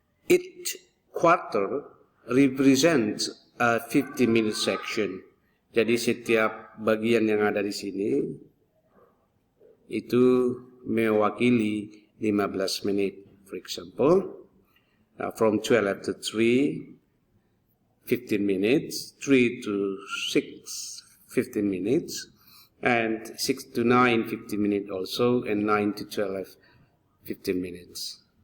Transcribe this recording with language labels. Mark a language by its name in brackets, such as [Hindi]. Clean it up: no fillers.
[English] Each quarter represents a 50-minute section. [Indonesian] Jadi setiap bagian yang ada di sini itu mewakili 15 menit. [English] For example, from 12 to 3, 15 minutes, 3 to 6, 15 minutes, and 6 to 9, 15 minutes also, and 9 to 12, 15 minutes.